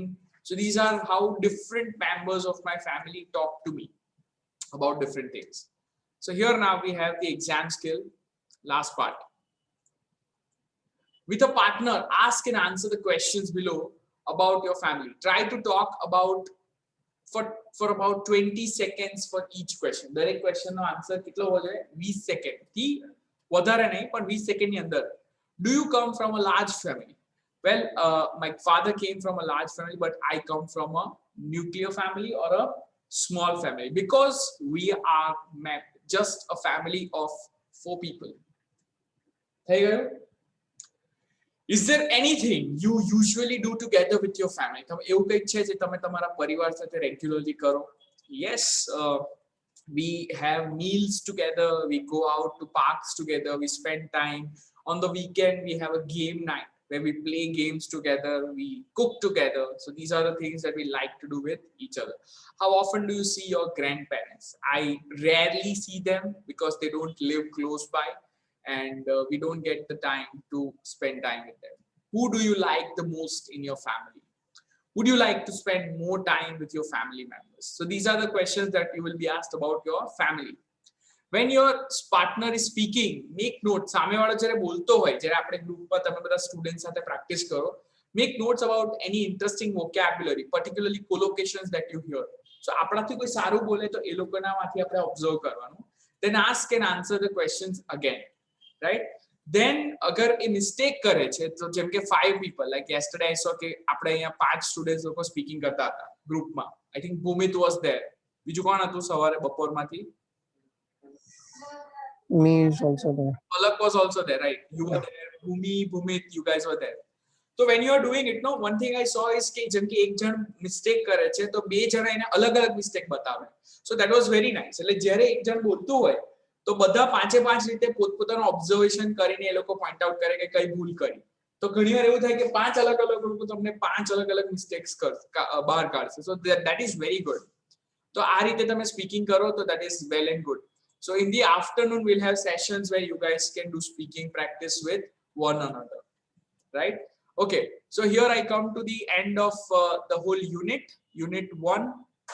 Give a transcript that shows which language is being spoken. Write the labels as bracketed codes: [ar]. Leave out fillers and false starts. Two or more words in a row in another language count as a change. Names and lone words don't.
[en] So these are how different members of my family talk to me about different things. So here now we have the exam skill, last part. With a partner, ask and answer the questions below about your family. Try to talk about for about 20 seconds for each question. [gu] દરેક question નો આન્સર કેટલો હોવો જોઈએ? 20 સેકન્ડ થી વધારે નહીં, પણ 20 સેકન્ડ ની અંદર. [en] Do you come from a large family? Well, my father came from a large family, but I come from a nuclear family or a small family because we are just a family of 4 people. [gu] થઈ ગયું? [en] Is there anything you usually do together with your family? [gu] તમે એવું કંઈક છે જે તમે તમારા પરિવાર સાથે રેગ્યુલરલી કરો? [en] Yes, we have meals together, we go out to parks together, we spend time. On the weekend, we have a game night where we play games together, we cook together. So these are the things that we like to do with each other. How often do you see your grandparents? I rarely see them because they don't live close by. And we don't get the time to spend time with them. Who do you like the most in your family? Would you like to spend more time with your family members? So these are the questions that you will be asked about your family. When your partner is speaking, make notes. [gu] સામેવાળો જ્યારે બોલતો હોય, જ્યારે આપણે ગ્રુપમાં તમે બધા સ્ટુડન્ટ સાથે પ્રેક્ટિસ કરો, [en] make notes about any interesting vocabulary, particularly collocations that you hear. [gu] So આપણાથી કોઈ સારું બોલે તો એ લોકોનામાંથી આપણે ઓબ્ઝર્વ કરવાનું. [en] Then ask and answer the questions again. Right? Then [gu] agar [en] a mistake [gu] કરે છે, તો જેમ કે [en] 5 people, like yesterday I saw [gu] કે આપણે અહીંયા 5 સ્ટુડન્ટ્સ લોકો સ્પીકિંગ કરતા હતા ગ્રુપમાં. [en] I think Bhumit was there. [gu] બીજું કોણ હતું સવારે બપોરમાંથી? [en] Me is also there. Palak was also there, right? You were there. Bhumit, you guys were there. So when you are doing it, no, one thing I saw is [gu] કે જેમ કે એક જણ મિસ્ટેક કરે છે તો બે જણા એને અલગ-અલગ મિસ્ટેક બતાવે. [en] So that was very nice. [gu] એટલે જ્યારે એક જણ બોલતું હોય તો બધા પાંચે પાંચ રીતે પોતપોતાનું ઓબ્ઝર્વેશન કરીને એ લોકો [en] point out [gu] કરે કે કઈ ભૂલ કરી. તો ઘણીવાર એવું થાય કે 5 અલગ અલગ લોકો તમને 5 અલગ અલગ મિસ્ટેક્સ બહાર કાઢશે. [en] સો that is very good. [gu] તો આ રીતે તમે સ્પીકિંગ કરો તો [en] that is well and good. So in the afternoon we'll have sessions where you guys can do speaking practice with one another, right? Okay, so here I come to the end of the whole unit 1.